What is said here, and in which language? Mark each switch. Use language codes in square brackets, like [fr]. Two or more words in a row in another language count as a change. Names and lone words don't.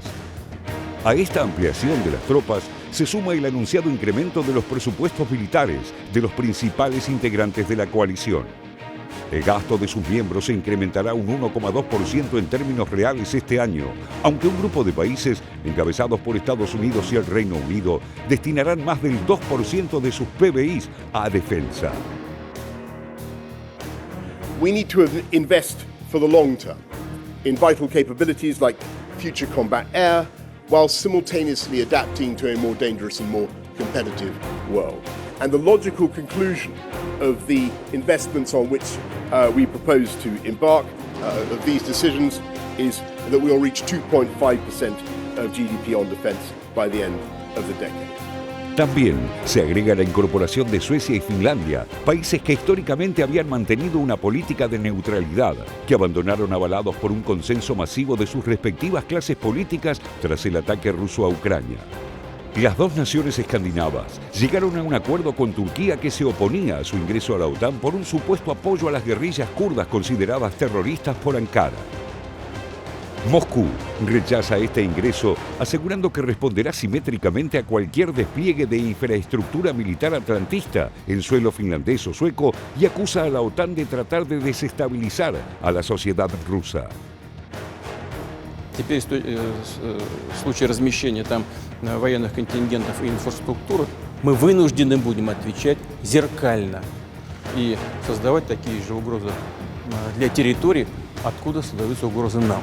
[es] A esta ampliación de las tropas se suma el anunciado incremento de los presupuestos militares de los principales integrantes de la coalición. El gasto de sus miembros se incrementará un 1,2% en términos reales este año, aunque un grupo de países, encabezados por Estados Unidos y el Reino Unido, destinarán más del 2% de sus PBIs a defensa. [en] We need to invest for the long term in vital capabilities like future combat air, while simultaneously adapting to a more dangerous and more competitive world. And the logical conclusion of the investments on which we propose to embark of these decisions is that we will reach 2.5% of GDP on defense by the end of the decade. [es] También se agrega la incorporación de Suecia y Finlandia, países que históricamente habían mantenido una política de neutralidad, que abandonaron avalados por un consenso masivo de sus respectivas clases políticas tras el ataque ruso a Ucrania. Las dos naciones escandinavas llegaron a un acuerdo con Turquía que se oponía a su ingreso a la OTAN por un supuesto apoyo a las guerrillas kurdas consideradas terroristas por Ankara. Moscú rechaza este ingreso, asegurando que responderá simétricamente a cualquier despliegue de infraestructura militar atlantista en suelo finlandés o sueco y acusa a la OTAN de tratar de desestabilizar a la sociedad rusa. [ru] Теперь в случае размещения там военных контингентов и инфраструктуры мы вынуждены будем отвечать зеркально и создавать такие же угрозы для территорий, откуда создаются угрозы нам.